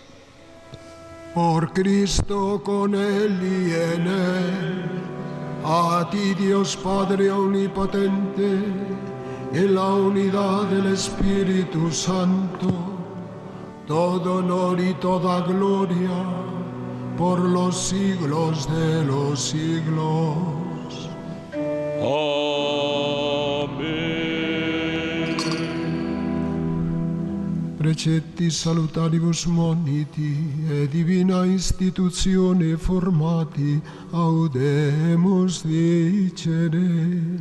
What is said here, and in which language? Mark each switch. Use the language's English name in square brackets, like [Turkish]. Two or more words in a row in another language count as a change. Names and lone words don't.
[Spanish] Por Cristo, con Él y en Él, a ti Dios Padre omnipotente, en la unidad del Espíritu Santo, todo honor y toda gloria por los siglos de los siglos. [Latin] Precetti salutaribus moniti e divina institutione formati audemus dicere.